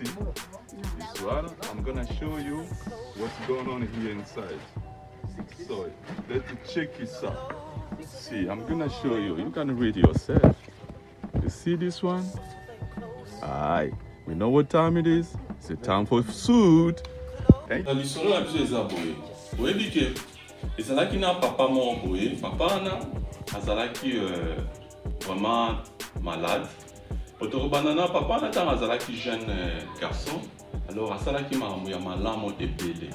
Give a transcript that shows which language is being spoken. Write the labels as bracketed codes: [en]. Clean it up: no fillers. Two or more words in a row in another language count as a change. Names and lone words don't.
[en] This one, I'm gonna show you what's going on here inside. So let's check this out. See, I'm gonna show you. You can read yourself. You see this one? Aye. We know what time it is. It's a time for food. Hey. [ln] Ezalaki na papa mon boye, papa na azalaki vraiment malade. Banana papa na tant azalaki [fr] jeune garçon, [ln] alors asalaki makambo ya malamu ebele.